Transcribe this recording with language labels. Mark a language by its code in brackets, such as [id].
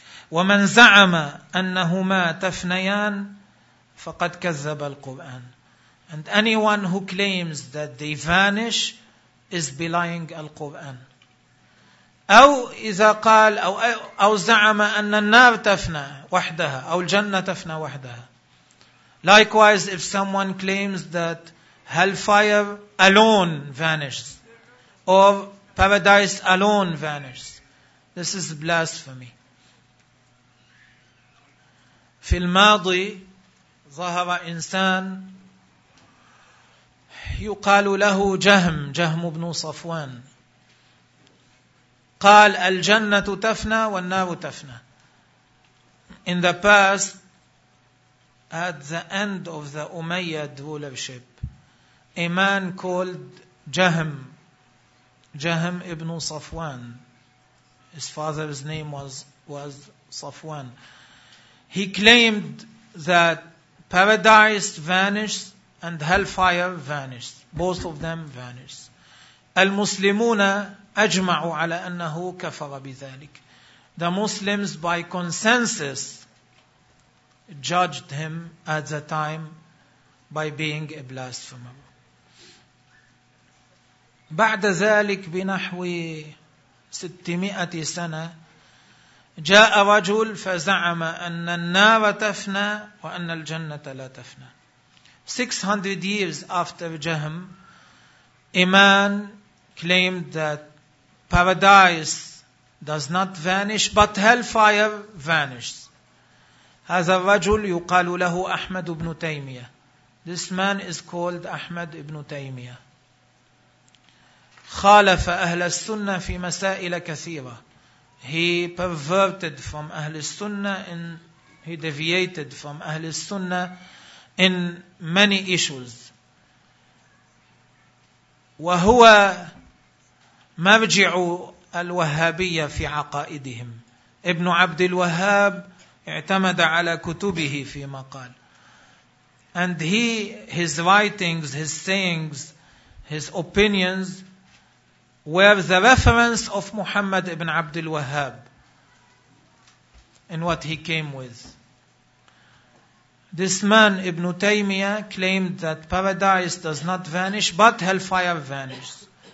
[ar] ومن زعم أنهما تفنيان فقد كذب القرآن. [en] And anyone who claims that they vanish is belying Al-Quran. [ar] أو إذا قال أو زعم أن النار تفنى وحدها أو الجنة تفنى وحدها. [en] Likewise, if someone claims that hellfire alone vanishes or paradise alone vanishes, this is blasphemy. [ar] في الماضي ظهر إنسان يقال له جهم بن صفوان. قال الجنة تفنى والنار تفنى. [en] In the past, at the end of the Umayyad rulership, a man called Jahm ibn Safwan. His father's name was Safwan. He claimed that paradise vanished and hellfire vanished. Both of them vanished. [ar] المسلمون أجمعوا على أنه كفر بذلك. [en] The Muslims by consensus judged him at the time by being a blasphemer. [ar] بعد ذلك بنحو 600 سنة جاء رجل فزعم أن النار تفنى وأن الجنة لا تفنى. [en] 600 years after Jahm, a man claimed that paradise does not vanish, but hellfire vanishes. [ar] هذا الرجل يقال له أحمد بن تيمية. [en] This man is called أحمد بن تيمية. [ar] خالف أهل السنة في مسائل كثيرة. [en] He perverted from أهل السنة, he deviated from أهل السنة in many issues. [ar] وهو مرجع الوهابية في عقائدهم. ابن عبد الوهاب اعتمد على كتبه فيما قال. [en] And he, his writings, his sayings, his opinions were the reference of Muhammad ibn عبد الوهاب in what he came with. This man, Ibn Taymiyyah, claimed that paradise does not vanish, but hellfire vanishes.